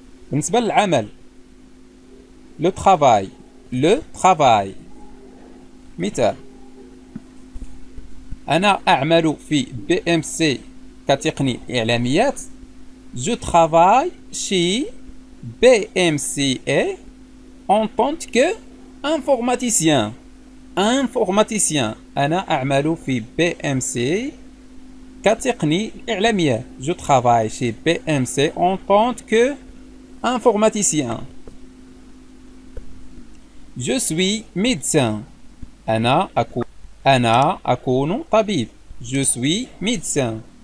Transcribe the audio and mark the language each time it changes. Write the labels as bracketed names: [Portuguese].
[Arabic] بالنسبة للعمل لو ترافاي. لو ترافاي مثال أنا أعمل في BMC كتقني إعلاميات. [French] Je travaille chez BMCA en tant que informaticien. informaticien. [Arabic] أنا أعمل في BMC كتقني إعلاميات. [French] Je travaille chez BMC en tant que informaticien. Je suis médecin. [Arabic] أنا أكون طبيب. [French] Je suis médecin.